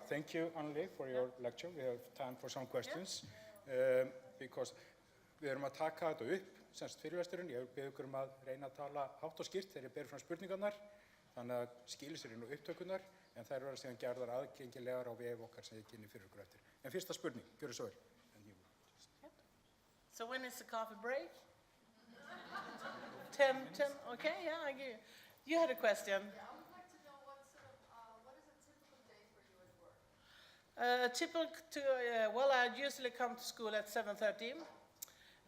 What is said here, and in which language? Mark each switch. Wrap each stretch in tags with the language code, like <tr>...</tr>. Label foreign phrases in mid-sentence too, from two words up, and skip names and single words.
<en>Thank you, Annelie, for your lecture. We have time for some questions.</en> <is>Because við erum að taka þetta upp, semst fyrirlesturinn. Ég bið ykkur að reyna að tala hátt og skýrt þegar ég ber fram spurningarnar. Þannig að skilir sér inn á upptökurnar, en þær verða síðan gerðar aðgengilegar á vef okkar sem ég kynni fyrir ykkur eftir. En fyrsta spurning, gjörðu svo vel.</is> <en>So when is the coffee break? 10, okay, yeah, I give you. You had a question. Well, I usually come to school at 7:30.</en>